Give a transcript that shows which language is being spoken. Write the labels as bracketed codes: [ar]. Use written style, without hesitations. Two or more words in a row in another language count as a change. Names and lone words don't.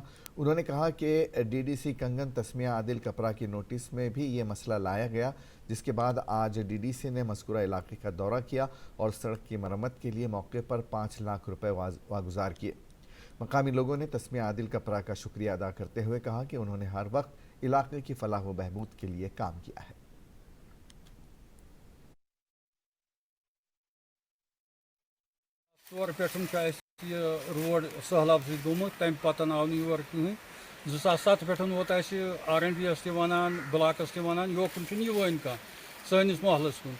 [ur] انہوں نے کہا کہ ڈی ڈی سی کنگن تسمیہ عادل کپرا کی نوٹس میں بھی یہ مسئلہ لایا گیا، جس کے بعد آج ڈی ڈی سی نے مذکورہ علاقے کا دورہ کیا اور سڑک کی مرمت کے لیے موقع پر 5 لاکھ روپے واگزار کیے۔ مقامی لوگوں نے تسمیہ عادل کپرا کا شکریہ ادا کرتے ہوئے کہا کہ انہوں نے ہر وقت علاقے کی فلاح و بہبود کے لیے کام کیا ہے۔ [ks] ژور پٮ۪ٹھ چھُ اَسہِ یہِ روڈ سہلاب سۭتۍ گوٚمُت، تَمہِ پَتہٕ آو نہٕ یور کٕہٕنۍ۔ 2007 پٮ۪ٹھ ووت اَسہِ آر این ڈی یَس تہِ وَنان، بٕلاکَس تہِ وَنان، یوکُن چھُنہٕ یِوٲنۍ کانٛہہ سٲنِس محلَس کُن۔